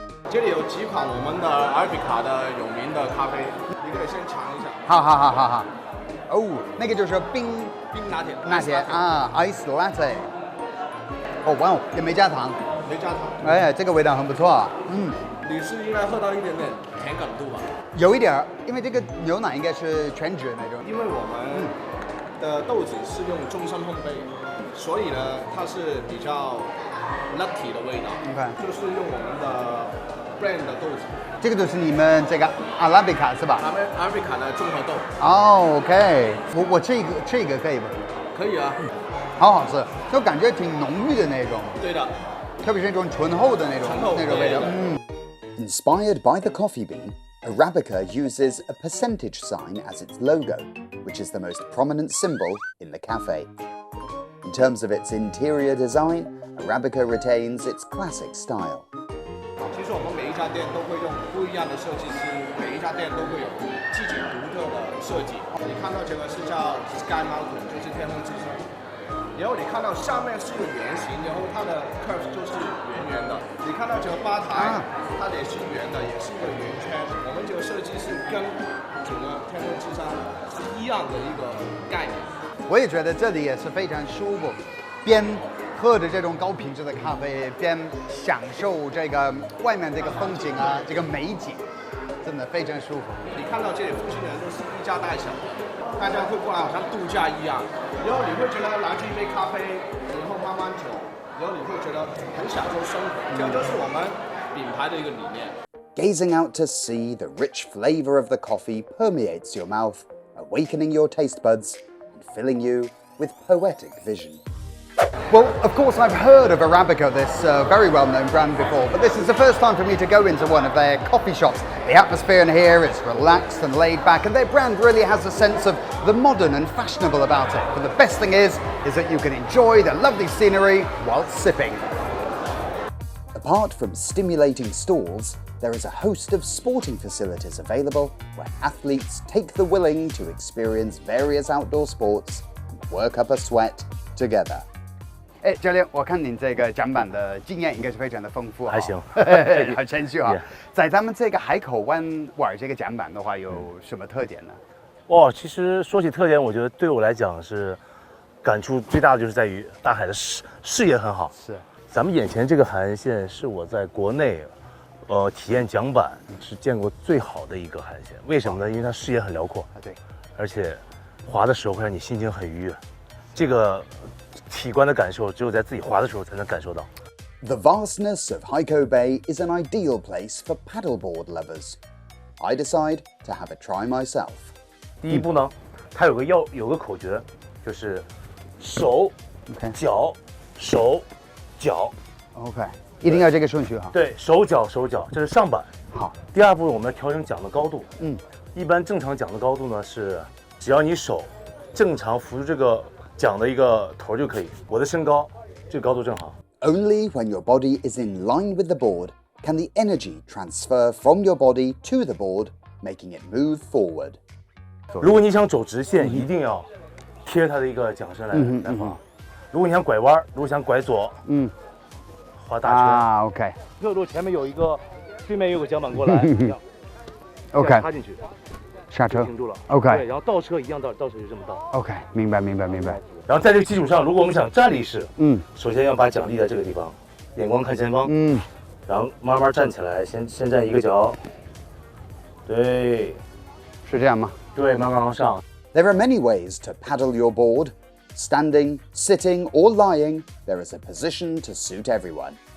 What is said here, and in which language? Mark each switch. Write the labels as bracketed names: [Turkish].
[Chinese] 这里有几款我们的阿拉比卡的有名的咖啡，你可以先尝一下。好。哦，那个就是冰冰拿铁。拿铁啊 ， [English] ice latte。 [Chinese] 哦，哇哦，也没加糖。没加糖。哎，这个味道很不错。你是应该喝到一点点甜感度吧？有一点儿，因为这个牛奶应该是全脂那种。因为我们的豆子是用终身烘焙，所以呢，它是比较 nutty 的味道。就是用我们的 brand 的豆子。这个就是你们这个阿拉比卡是吧？阿拉比卡的综合豆。哦 ，OK， 我这个可以吗？可以啊。好好吃，就感觉挺浓郁的那种。对的。特别是那种醇厚的那种味道。 [English] Inspired by the coffee bean, Arabica uses a percentage sign as its logo, which is the most prominent symbol in the cafe. In terms of its interior design, Arabica retains its classic style. [Chinese] 其实我们每一家店都会用不一样的设计师，每一家店都会有自己独特的设计。你看到这个是叫 Sky Mountain， 就是天空之山。然后你看到下面是一个圆形，然后它的 curve 就是圆圆的。你看到这个吧台，它也是圆的，也是一个圆圈。我们这个设计是跟整个天空之山是一样的一个概念。我也觉得这里也是非常舒服，边喝着这种高品质的咖啡，边享受这个外面这个风景啊，这个美景，真的非常舒服。你看到这里附近的人都是一家大小，大家会过来好像度假一样，然后你会觉得拿着一杯咖啡，然后慢慢走，然后你会觉得很享受生活，这就是我们品牌的一个理念。 [English] Gazing out to sea, the rich flavor of the coffee permeates your mouth, awakening your taste buds and filling you with poetic vision. Well, of course, I've heard of Arabica, this very well-known brand before, but this is the first time for me to go into one of their coffee shops. The atmosphere in here is relaxed and laid back, and their brand really has a sense of the modern and fashionable about it. But the best thing is that you can enjoy the lovely scenery while sipping. Apart from stimulating stalls, there is a host of sporting facilities available where athletes take the willing to experience various outdoor sports and work up a sweat together. [Chinese] 哎，教练，我看您这个桨板的经验应该是非常的丰富，还行，好谦虚啊。在咱们这个海口湾玩这个桨板的话，有什么特点呢？哦，其实说起特点，我觉得对我来讲是感触最大的，就是在于大海的视野很好。是，咱们眼前这个海岸线是我在国内，体验桨板是见过最好的一个海岸线。为什么呢？因为它视野很辽阔，对，而且滑的时候会让你心情很愉悦。这个体观的感受，只有在自己滑的时候才能感受到。 [English] The vastness of Haikou Bay is an ideal place for paddleboard lovers. I decide to have a try myself. [Chinese] 第一步呢，它有个口诀，就是手、脚、手、脚。 OK， 一定要这个顺序哈。对，手脚，这是上板。好。第二步，我们要调整桨的高度。一般正常桨的高度呢是，只要你手正常扶住这个桨的一个头就可以。我的身高，这个高度正好。 [English] Only when your body is in line with the board can the energy transfer from your body to the board, making it move forward. [Chinese] 如果你想走直线，一定要贴它的一个桨身来滑。如果你想拐弯，如果想拐左，滑大圈啊 ，OK。如果前面有一个，对面有个桨板过来，一样，OK，插进去，刹车停住了，OK。对，然后倒车一样倒车就这么倒，OK， 明白。然后在这个基础上，如果我们想站立式，首先要把桨立在这个地方，眼光看前方，然后慢慢站起来，先站一个脚，对，是这样吗？对，慢慢往上。 [English] There are many ways to paddle your board. Standing, sitting, or lying, there is a position to suit everyone.